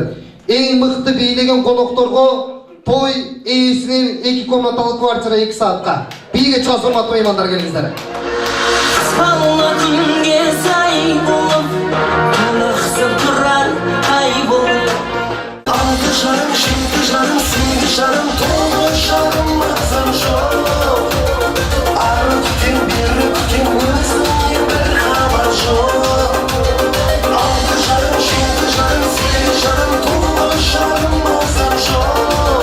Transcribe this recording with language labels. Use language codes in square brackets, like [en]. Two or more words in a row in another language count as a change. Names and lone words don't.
[ky] Эң мыкты бийлеген конокторго той ээсинин 2 комнаталык квартира 2 саатка. Бийге чыгасыз, урматтуу меймандар, келиңиздер. [kk] Жарым, жеті жарым, сегіз жарым, тоғыз жарым, мазам жоқ. Ары күтем, бері күтем, өзіңнен бір хабар жоқ. Алты жарым, жеті жарым, сегіз жарым, тоғыз жарым, мазам жоқ.